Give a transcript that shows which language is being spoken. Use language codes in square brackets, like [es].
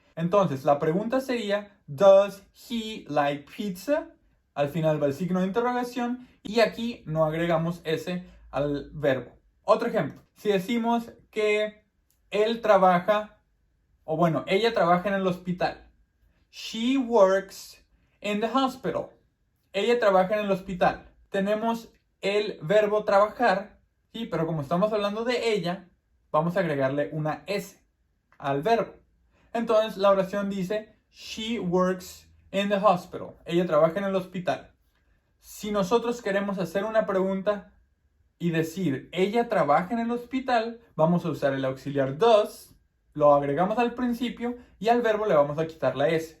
[es] Entonces, la pregunta sería [en] does he like pizza? [es] Al final va el signo de interrogación y aquí no agregamos S al verbo. Otro ejemplo, si decimos que él trabaja, o bueno, ella trabaja en el hospital. [en] She works in the hospital. [es] Ella trabaja en el hospital. Tenemos el verbo trabajar, ¿sí? Pero como estamos hablando de ella, vamos a agregarle una S al verbo. Entonces la oración dice, [en] she works in the hospital. [es] Ella trabaja en el hospital. Si nosotros queremos hacer una pregunta y decir, ella trabaja en el hospital, vamos a usar el auxiliar does, lo agregamos al principio y al verbo le vamos a quitar la S.